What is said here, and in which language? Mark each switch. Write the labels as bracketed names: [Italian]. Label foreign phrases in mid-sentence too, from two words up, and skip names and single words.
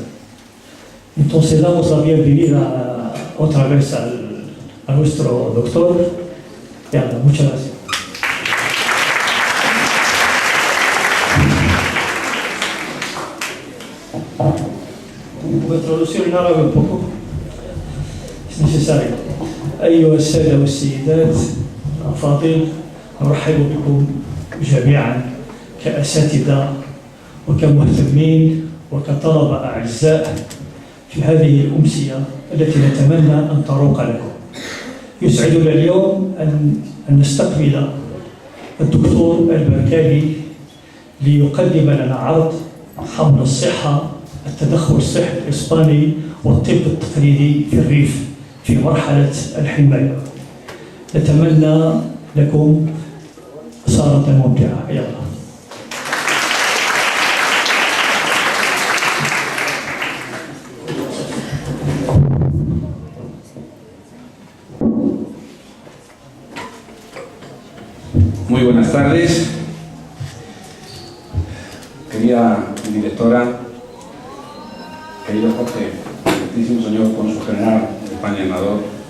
[Spanish] Entonces damos la bienvenida otra vez a nuestro doctor. Muchas gracias. Voy a traducir en árabe un poco, es necesario. [Arabic] أيها السادة والسيدات الأفاضل، نرحب بكم جميعا كأساتذة وكمهتمين وكطلبة أعزاء في هذه الأمسية التي نتمنى أن تروق لكم. يسعدنا اليوم أن نستقبل الدكتور البركاني ليقدم لنا عرض حول الصحة، التدخل الصحي الإسباني والطب التقليدي في الريف في مرحلة الحماية. نتمنى لكم سهرة ممتعة. يلا. [Spanish] Muy buenas tardes, querida directora, querido Jorge, excelentísimo señor cónsul general de España en Ecuador,